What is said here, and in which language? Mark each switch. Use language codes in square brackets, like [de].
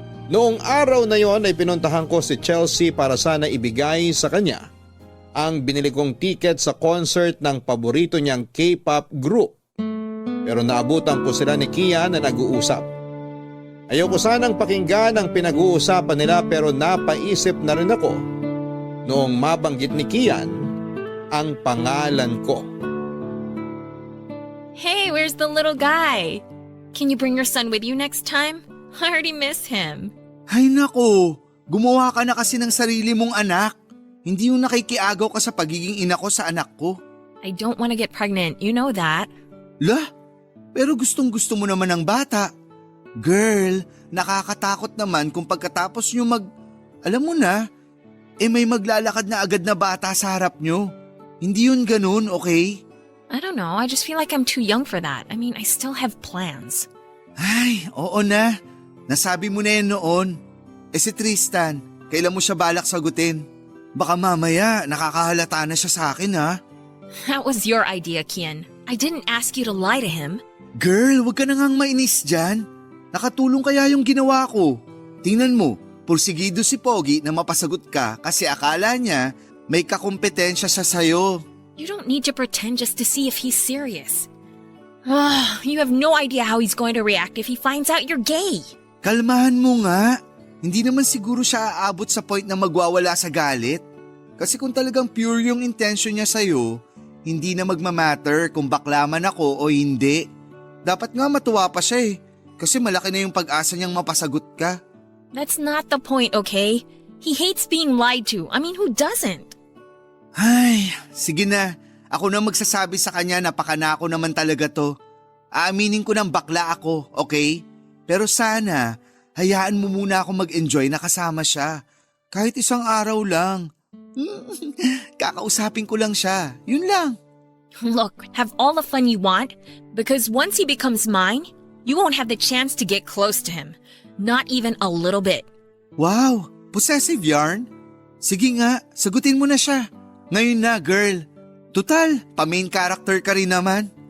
[tl] Noong araw na yon ay pinuntahan ko si Chelsea para sana ibigay sa kanya ang binili kong ticket sa concert ng paborito niyang K-pop group. Pero naabutan ko sila ni Kian na nag-uusap. Ayoko sanang pakinggan ang pinag-uusapan nila pero napaisip na rin ako noong mabanggit ni Kian ang pangalan ko. [en] Hey, where's the little guy? Can you bring your son with you next time? I already miss him. [tl] Ay nako, gumawa ka na kasi ng sarili mong anak. Hindi yung nakikiagaw ka sa pagiging ina ko sa anak ko. [en] I don't want to get pregnant, you know that. [tl] Lah, pero gustong gusto mo naman ng bata. Girl, nakakatakot naman kung pagkatapos nyo alam mo na, may maglalakad na agad na bata sa harap nyo. Hindi yun ganun, okay? [en] I don't know, I just feel like I'm too young for that. I mean, I still have plans. [tl] Ay, oo na. Nasabi mo na yan noon. Si Tristan, kailan mo siya balak sagutin? Baka mamaya nakakahalata na siya sa akin ha. [en] That was your idea, Kian. I didn't ask you to lie to him. Girl, wag ka na ngang mainis dyan. Nakatulong kaya yung ginawa ko. Tingnan mo, pursigido si Pogi na mapasagot ka kasi akala niya may kakompetensya siya sa'yo. You don't need to pretend just to see if he's serious. You have no idea how he's going to react if he finds out you're gay. [tl] Kalmahan mo nga. Hindi naman siguro siya aabot sa point na magwawala sa galit. Kasi kung talagang pure yung intention niya sa'yo, hindi na magmamatter kung bakla man ako o hindi. Dapat nga matuwa pa siya kasi malaki na yung pag-asa niyang mapasagot ka. [en] That's not the point, okay? He hates being lied to. I mean, who doesn't? [tl] Ay, sige na. Ako na magsasabi sa kanya na pakanako naman talaga to. Aaminin ko ng bakla ako, okay? Pero sana, hayaan mo muna ako mag-enjoy na kasama siya. Kahit 1 araw lang. Kakausapin ko lang siya. Yun lang. [en] Look, have all the fun you want, because once he becomes mine, you won't have the chance to get close to him. Not even a little bit. [tl] Wow, possessive yarn? Sige nga, sagutin mo na siya. Ngayon na, girl. Tutal, pa-main character ka rin naman.